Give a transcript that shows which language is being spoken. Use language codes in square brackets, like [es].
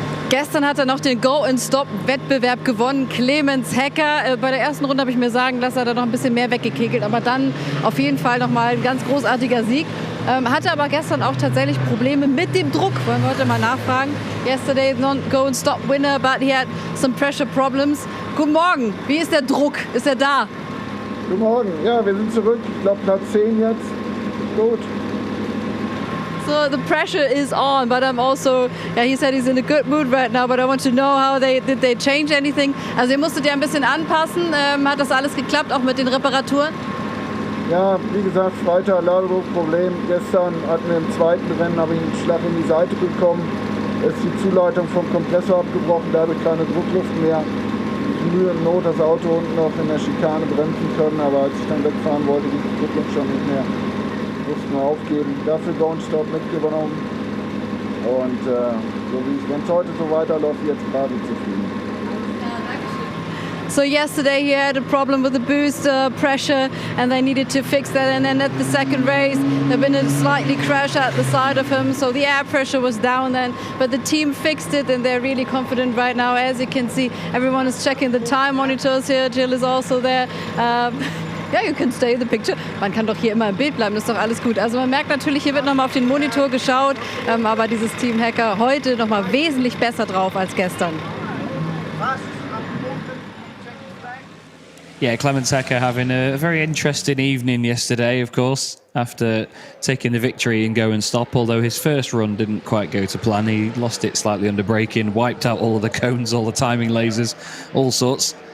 [de] Gestern hat er noch den Go-and-Stop-Wettbewerb gewonnen, Clemens Hecker. Bei der ersten Runde habe ich mir sagen lassen, hat er noch ein bisschen mehr weggekegelt, aber dann auf jeden Fall nochmal ein ganz großartiger Sieg. Hatte aber gestern auch tatsächlich Probleme mit dem Druck. Wollen wir heute mal nachfragen. [en] Yesterday not Go-and-Stop-Winner, but he had some pressure problems. [de] Guten Morgen, wie ist der Druck? Ist er da? Guten Morgen, ja, wir sind zurück. Ich glaube Platz 10 jetzt. Gut. [en] So the pressure is on, but I'm also, yeah, he said he's in a good mood right now, but I want to know how did they change anything? [de] Also ihr musstet ja ein bisschen anpassen, hat das alles geklappt, auch mit den Reparaturen? Ja, wie gesagt, Freitag Ladedruckproblem. Gestern hatten wir im zweiten Rennen, habe ich einen Schlag in die Seite bekommen. Es ist die Zuleitung vom Kompressor abgebrochen, dadurch keine Druckluft mehr. Ich mühe im Not das Auto unten noch in der Schikane bremsen können, aber als ich dann wegfahren wollte, ging die Druckluft schon nicht mehr. Mussten wir aufgeben, dafür Go and Stop mitgenommen und wenn es heute so weiterläuft, jetzt gerade zufrieden. [en] So yesterday he had a problem with the boost pressure and they needed to fix that, and then at the second race there been a slightly crash at the side of him, so the air pressure was down then, but the team fixed it and they're really confident right now. As you can see, everyone is checking the time monitors here. Jill is also there. Ja, you can stay in the picture. [de] Man kann doch hier immer im Bild bleiben, das ist doch alles gut. Also man merkt natürlich, hier wird nochmal auf den Monitor geschaut, aber dieses Team Hacker heute nochmal wesentlich besser drauf als gestern. [en] Yeah, Clemens Hecker having a very interesting evening yesterday, of course, after taking the victory in Go and Stop, although his first run didn't quite go to plan. He lost it slightly under braking, wiped out all of the cones, all the timing lasers, all sorts.